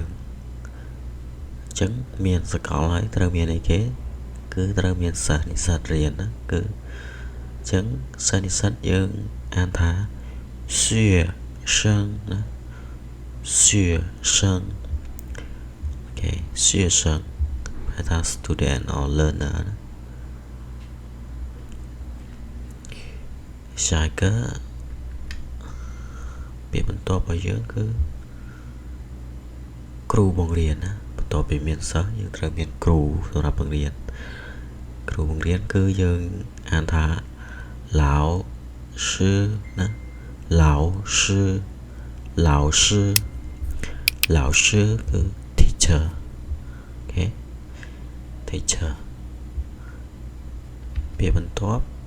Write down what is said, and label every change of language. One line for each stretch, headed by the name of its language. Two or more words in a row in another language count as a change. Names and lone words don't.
Khmer: ចឹងមានសាកលហើយត្រូវមានអីគេគឺត្រូវមានសិស្សនិស្សិតរៀនណាគឺចឹងសិស្សនិស្សិតយើងអានថា学生ណា学生អូខេ学生ប្រែថា
English: student or learner
Khmer: ណា
Chinese: 下一个
Khmer: ពាក្យបន្ទាប់របស់យើងគឺ គ្រូបង្រៀនណាបន្ទាប់ពីមានសិស្សយើងត្រូវមានគ្រូសម្រាប់បង្រៀនគ្រូបង្រៀនគឺយើងអានថា老师ណា老师គឺ teacher អូខេ teacher ពាក្យបន្ទាប់